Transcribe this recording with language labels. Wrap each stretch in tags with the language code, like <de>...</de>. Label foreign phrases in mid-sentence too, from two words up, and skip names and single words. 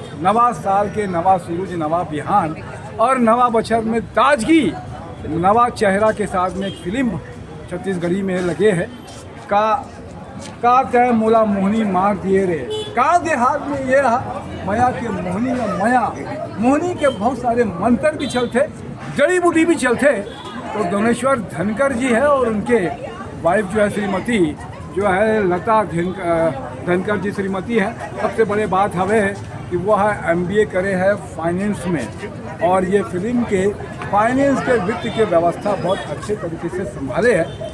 <hne>नवा साल के नवा सूरज, नवा बिहान और नवा बछर में ताजगी, नवा चेहरा के साथ में एक फिल्म छत्तीसगढ़ी में लगे है का तय मोला मोहनी मार दिए रे। का देहात में ये रहा मया के मोहनी में मया मोहनी के बहुत सारे मंत्र भी चलते, जड़ी बूटी भी चलते। तो दोनेश्वर धनकर जी है और उनके वाइफ जो है श्रीमती जो है लता धनकर जी श्रीमती है। सबसे बड़े बात हवे कि वह MBA करे है फाइनेंस में और ये फिल्म के फाइनेंस के वित्त के व्यवस्था बहुत अच्छे तरीके से संभाले है।</hne>